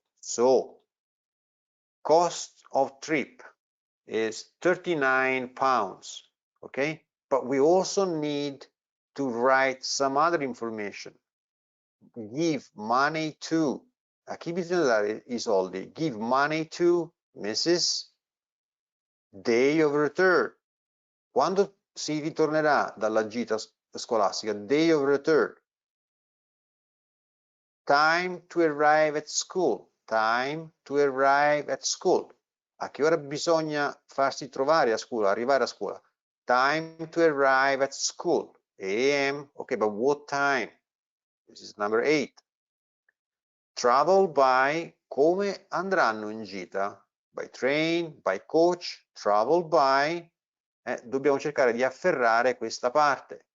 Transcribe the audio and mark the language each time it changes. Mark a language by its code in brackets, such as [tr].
[en] So cost of trip is £39, okay? But we also need to write some other information. Give money to, [it] a chi bisogna dare I soldi? [en] Give money to Mrs. Day of return. [it] Quando si ritornerà dalla gita scolastica? [en] Day of return. Time to arrive at school. Time to arrive at school. [it] A che ora bisogna farsi trovare a scuola, arrivare a scuola? [en] Time to arrive at school. AM. Okay, but what time? This is number 8. Travel by. [it] Come andranno in gita? [en] By train, by coach, travel by. [it] Dobbiamo cercare di afferrare questa parte.